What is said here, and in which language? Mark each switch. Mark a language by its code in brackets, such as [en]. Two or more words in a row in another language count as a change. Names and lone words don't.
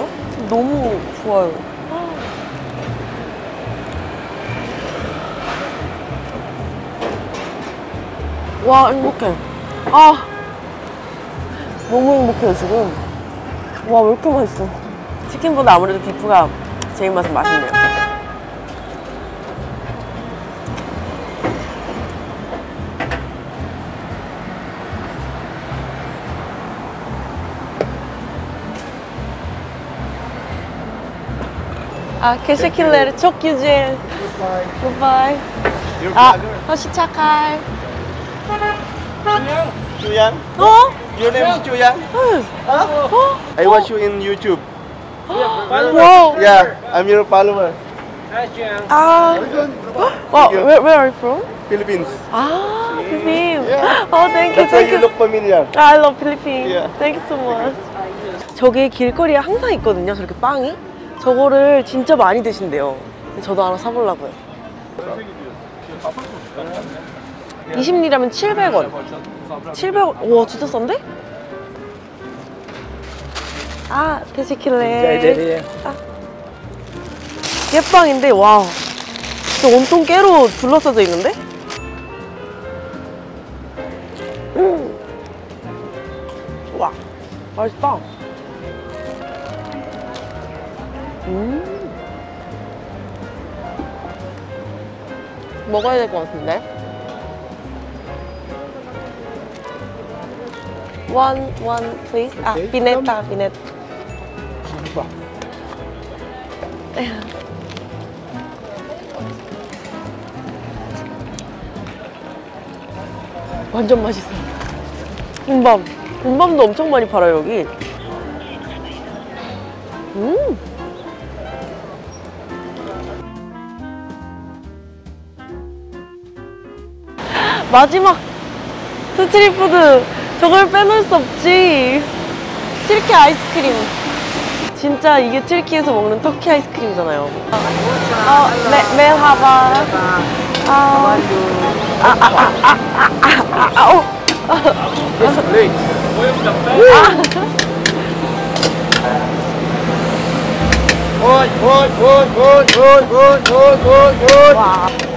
[ko] 너무 좋아요. 와, 행복해. 너무 행복해요 지금. 와, 왜 이렇게 맛있어. 치킨보다 아무래도 비프가 제 입맛은 맛있네요. [tr] teşekkürler. çok güzel. [en] Goodbye. hoşçakal. Chuyang, [ko] 어? [en] your name is Chuyang. I watch you in YouTube. Wow. Yeah, I'm your follower. Where are you from? Philippines. Philippines. Yeah. Thank you, That's why thank you you. look familiar. I love Philippines. Yeah. Thank you so much. [ko] 저기 길거리에 항상 있거든요. 저렇게 빵이. 저거를 진짜 많이 드신대요. 저도 하나 사보려고요. 20리라면 700원. 700원. 와, 진짜 싼데? 아, [tr] Rica teşekkürler. ederim. [ko] 깨빵인데, 와. 진짜 온통 깨로 둘러싸져 있는데? 와, 맛있다. 먹어야 될 것 같은데? [en] One, please. [ko] 아, [en] Okay. [ko] 비네타, 비넷. 봐. 완전 맛있어. 군밤. 군밤도 엄청 많이 팔아요, 여기. 마지막 스트리트푸드. 저걸 빼놓을 수 없지. 튀르키 아이스크림. 진짜 이게 튀르키에서 먹는 터키 아이스크림이잖아요. 네, 메하바. [en] Yes, please. Good. [ko] 와.